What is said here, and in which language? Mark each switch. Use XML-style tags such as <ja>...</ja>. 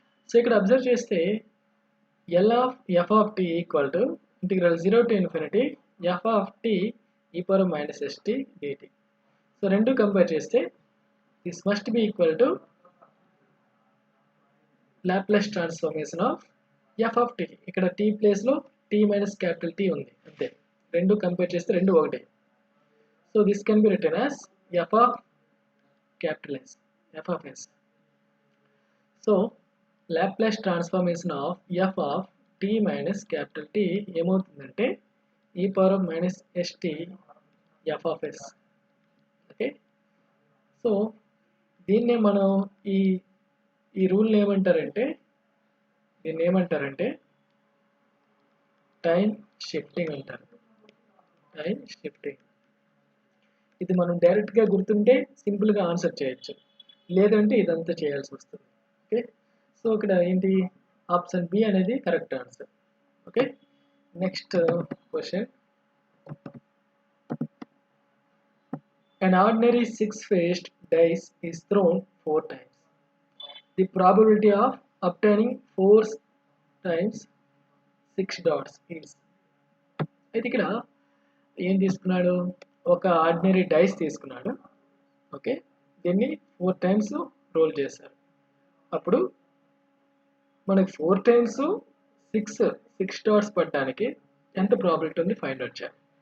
<en>so</en> <te>ఇక్కడ observe చేస్తే</te> <en>L of f of t equal to integral 0 to infinity f of t e power minus st dt. So</en> <te>రెండు compare చేస్తే</te> <en>this must be equal to Laplace transformation of f of t.</en> <te>ఇక్కడ t place లో</te> <en>t minus capital T</en> <te>ఉంది అంతే. రెండు compare చేస్తే రెండు ఒకటే.</te> <en>So this can be written as f of capital S, f of s. So Laplace transformation of f of t minus capital T</en> <te>ఏమవుతుందంటే</te> <en>e power of minus st f of s.</en> <te>Okay, so దీన్నే మనం ఈ rule ఏమంటారంటే time shifting అంటారు. Time shifting. ఇది మనం డైరెక్ట్గా గుర్తుంటే సింపుల్గా ఆన్సర్ చేయొచ్చు, లేదంటే ఇదంతా చేయాల్సి వస్తుంది. ఓకే, సో ఇక్కడ ఏంటి ఆప్షన్ బి అనేది correct answer. Okay, next question.</te> <en>An ordinary six-faced dice is thrown 4 times. The probability of obtaining 4 times 6 dots is.</en> <te>అయితే ఇక్కడ ఏం తీసుకున్నాడు, ఒక ఆర్డినరీ డైస్ తీసుకున్నాడు. ఓకే, దీన్ని 4 టైమ్స్ రోల్ చేశారు. అప్పుడు మనకి 4 టైమ్స్ 6 డాట్స్ పడడానికి ఎంత ప్రాబిలిటీ ఉంది ఫైండ్ అవుట్ చేయాలి.</te>